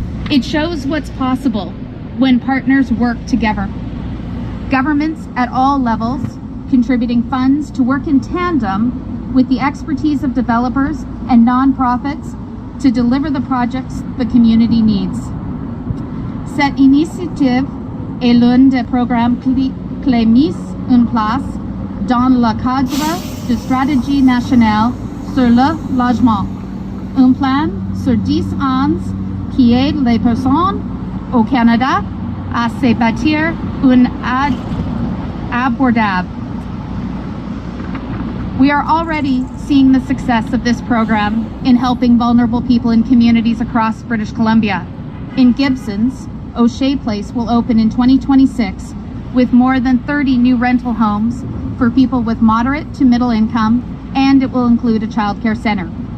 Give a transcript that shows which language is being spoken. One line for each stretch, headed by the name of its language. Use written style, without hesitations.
English: It shows what's possible when partners work together. Governments at all levels contributing funds to work in tandem with the expertise of developers and nonprofits to deliver the projects the community needs.
French: Cette initiative est l'un des programmes clés mis en place dans le cadre de stratégie nationale sur le logement. Un plan sur 10 ans qui aide les personnes au Canada à se bâtir un abordable.
English: We are already seeing the success of this program in helping vulnerable people in communities across British Columbia. In Gibson's, O'Shea Place will open in 2026 with more than 30 new rental homes for people with moderate to middle income, and it will include a childcare center.